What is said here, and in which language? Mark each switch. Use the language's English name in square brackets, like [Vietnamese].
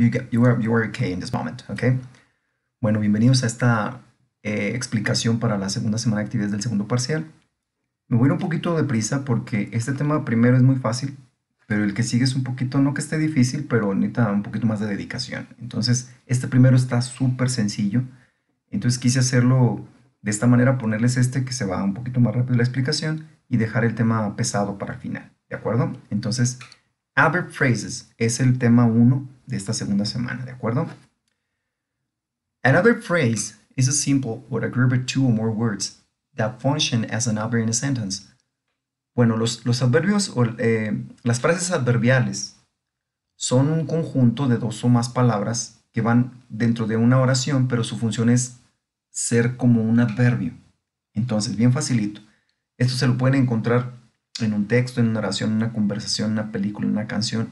[English] You are okay in this moment, okay? [Spanish] Bueno, bienvenidos a esta explicación para la segunda semana de actividades del segundo parcial. Me voy a ir un poquito deprisa porque este tema primero es muy fácil, pero el que sigue es un poquito, no que esté difícil, pero necesita un poquito más de dedicación. Entonces, este primero está súper sencillo. Entonces quise hacerlo de esta manera, ponerles este que se va un poquito más rápido la explicación y dejar el tema pesado para el final, ¿de acuerdo? Entonces, adverb phrases es el tema 1 de esta segunda semana, ¿de acuerdo? [English] An adverb phrase is a simple or a group of two or more words that function as an adverb in a sentence. [Spanish] Bueno, los adverbios o las frases adverbiales son un conjunto de dos o más palabras que van dentro de una oración, pero su función es ser como un adverbio. Entonces, bien facilito. Esto se lo pueden encontrar en un texto, en una oración, en una conversación, en una película, en una canción.